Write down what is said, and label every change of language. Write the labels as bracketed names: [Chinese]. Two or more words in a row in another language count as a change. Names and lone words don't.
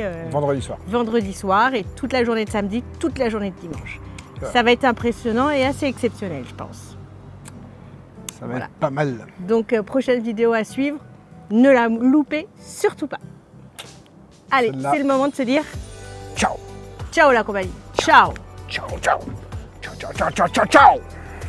[French] vendredi soir. Vendredi soir et toute la journée de samedi, toute la journée de dimanche. Ça va être impressionnant et assez exceptionnel, je pense. Ça va être pas mal. Donc prochaine vidéo à suivre, ne la loupez surtout pas. Allez, c'est le moment de se dire ciao. Ciao la compagnie. Ciao. [Italian] Ciao, ciao. Ciao, ciao, ciao, ciao, ciao, ciao.